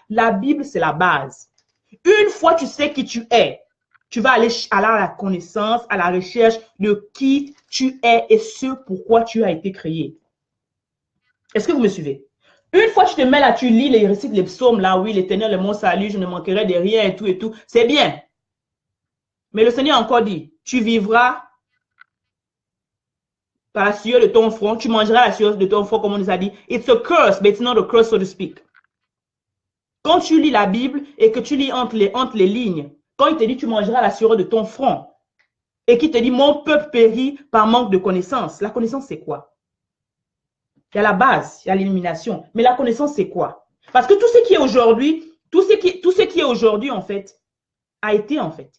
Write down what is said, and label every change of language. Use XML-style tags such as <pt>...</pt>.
<fr>La Bible, c'est la base. Une fois tu sais qui tu es, tu vas aller à la connaissance, à la recherche de qui tu es et ce pourquoi tu as été créé. Est-ce que vous me suivez? Une fois que tu te mets là, tu lis les récits, les psaumes là, oui, l'Éternel est mon salut, je ne manquerai de rien et tout, c'est bien. Mais le Seigneur a encore dit, tu vivras par la sueur de ton front, tu mangeras la sueur de ton front, comme on nous a dit.</fr> <en>It's a curse, but it's not a curse, so to speak.</en> <fr>Quand tu lis la Bible et que tu lis entre les lignes, quand il te dit, tu mangeras la sueur de ton front, et qu'il te dit, mon peuple périt par manque de connaissance. La connaissance, c'est quoi? Il y a la base, il y a l'illumination. Mais la connaissance, c'est quoi? Parce que tout ce qui est aujourd'hui, tout ce qui est aujourd'hui, en fait, a été, en fait.</fr>